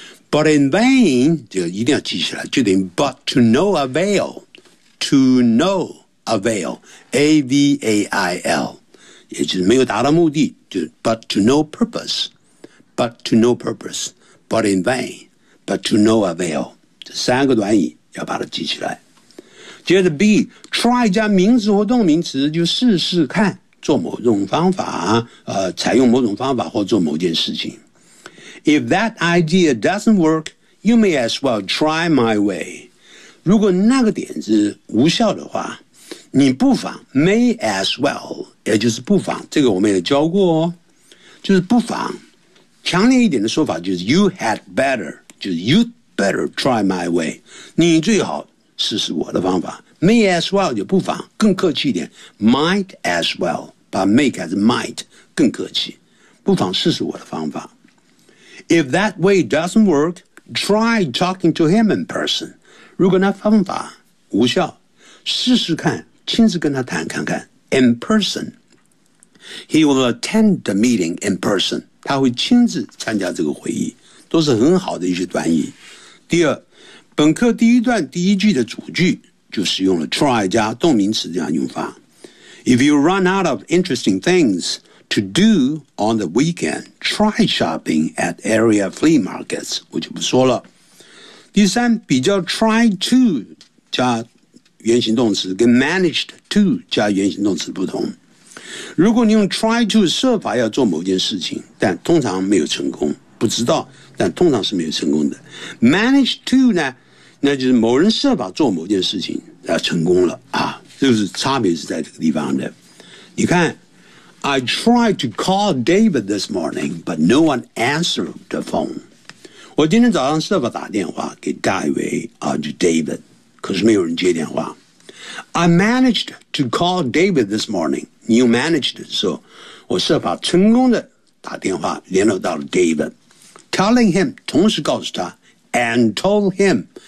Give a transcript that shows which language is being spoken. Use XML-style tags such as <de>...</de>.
<en>But in vain,</en> <zh>这个一定要记起来，就等于</zh> <en>but to no avail, to no avail, A-V-A-I-L,</en> <zh>也就是没有达到目的，就</zh> <en>but to no purpose, but to no purpose, but in vain, but to no avail,</en> <zh>这三个短语要把它记起来。接着 B, try 加名词或动名词就试试看。做某种方法采用某种方法或做某件事情。</zh> <en>If that idea doesn't work, you may as well try my way.</en> <zh>如果那个点子无效的话，你不妨</zh> <en>may as well,</en> <zh>也就是不妨，这个我们也教过哦，就是不妨。强烈一点的说法就是</zh> <en>you had better,</en> <zh>就是</zh> <en>you'd better try my way,</en> <zh>你最好试试我的方法。</zh> <en>May as well</en> <zh>就不妨，更客气一点 ，</zh> <en>might as well</en> <zh>把 make 改成 might 更客气，不妨试试我的方法。</zh> <en>If that way doesn't work, try talking to him in person.</en> <zh>如果那方法无效，试试看亲自跟他谈看看。</zh> <en>In person, he will attend the meeting in person.</en> <zh>他会亲自参加这个会议，都是很好的一些短语。第二，本课第一段第一句的主句。就使用了 try 加动名词这样用法。</zh> <en>If you run out of interesting things to do on the weekend, try shopping at area flea markets,</en> <zh>我就不说了。第三，比较</zh> <en>try to</en> <zh>加原形动词跟</zh> <en>managed to</en> <zh>加原形动词不同。如果你用 try to 设法要做某件事情，但通常没有成功，不知道，但通常是没有成功的。 managed to 呢？那就是某人设法做某件事情他成功了啊，就是差别是在这个地方的。</zh> <en>你看 I tried to call David this morning but no one answered the phone。</en> <zh>我今天早上设法打电话给大卫啊，就 David， 可是没有人接电话。</zh> <en>I managed to call David this morning。</en> <zh>你用</zh> <en>managed</en> <zh>的时候，我设法成功的打电话联络到了</zh> <en>David， telling him，</en> <zh>同时告诉他</zh> <en>and told him。</en>